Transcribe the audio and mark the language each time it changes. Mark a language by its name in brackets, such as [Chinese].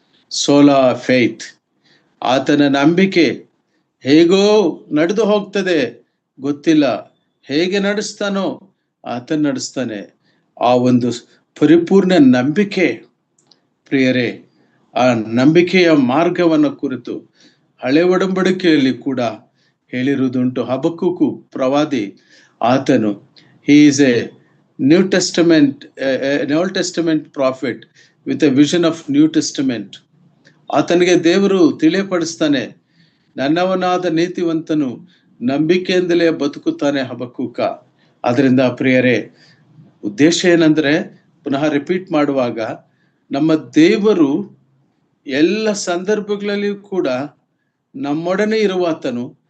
[Kannada] ಸೋಲಾ faith, ಆತನ ನಂಬಿಕೆ ಹೇಗೋ ನಡೆದು ಹೋಗ್ತದೆ, ಗೊತ್ತಿಲ್ಲ, ಹೇಗೆ ನಡೆಸ್ತಾನೋ ಆತನ ನಡೆಸ್ತಾನೆ. ಆ ಒಂದು ಪರಿಪೂರ್ಣ ನಂಬಿಕೆ ಪ್ರಿಯರೇ, ಆ ನಂಬಿಕೆಯ ಮಾರ್ಗವನ್ನು ಕುರಿತು ಹಳೆ ಒಡಂಬಡಿಕೆಯಲ್ಲಿ ಕೂಡ ಹೇಳಿರುವುದುಂಟು. ಹಬಕ್ಕೂಕು ಪ್ರವಾದಿ, ಆತನು [English] he is a New Testament, an Old Testament prophet with a vision of New Testament. [Kannada] ಆತನಿಗೆ ದೇವರು ತಿಳಿಯಪಡಿಸ್ತಾನೆ, ನನ್ನವನಾದ ನೀತಿವಂತನು ನಂಬಿಕೆಯಿಂದಲೇ ಬದುಕುತ್ತಾನೆ ಹಬಕ್ಕೂಕ. ಆದ್ರಿಂದ ಪ್ರಿಯರೇ, ಉದ್ದೇಶ ಏನಂದ್ರೆ, ಪುನಃ ರಿಪೀಟ್ ಮಾಡುವಾಗ, ನಮ್ಮ ದೇವರು ಎಲ್ಲ ಸಂದರ್ಭಗಳಲ್ಲಿಯೂ ಕೂಡ ನಮ್ಮೊಡನೆ ಇರುವಾತನು.